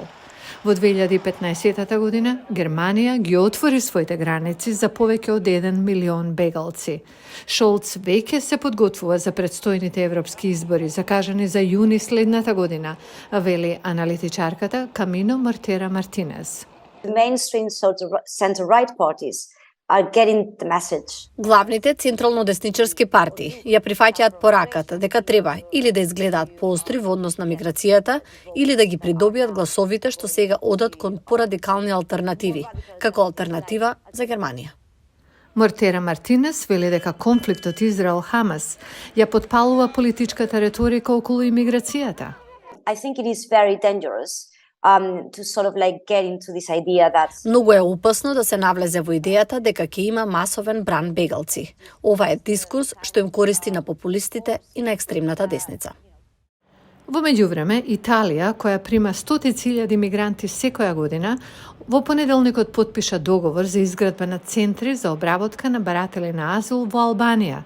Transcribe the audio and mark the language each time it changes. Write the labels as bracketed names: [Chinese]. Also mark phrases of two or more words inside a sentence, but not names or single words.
[Macedonian] Во 2015 година Германија ги отвори своите граници за повеќе од 1 милион бегалци. Шолц веќе се подготвува за предстојните европски избори, закажани за јуни следната година, вели аналитичарката Камино Мортера Мартинес. [English] The mainstream center-right parties are getting the message. [Macedonian] Главните централно-десничарски партии ја прифаќаат пораката дека треба или да изгледаат поостри во однос на миграцијата, или да ги придобијат гласовите што сега одат кон порадикални алтернативи, како алтернатива за Германија. Мортера Мартинес вели дека конфликтот Израел-Хамас ја потпалува политичката реторика околу имиграцијата. [English] I think it is very dangerous to sort of like get into this idea that [Macedonian] Многу е опасно да се навлезе во идејата дека ќе има масовен бран бегалци. Ова е дискурс што им користи на популистите и на екстремната десница. Во меѓувреме, Италија, која прима стотици илјади мигранти секоја година, во понеделникот потпиша договор за изградба на центри за обработка на баратели на азил во Албанија.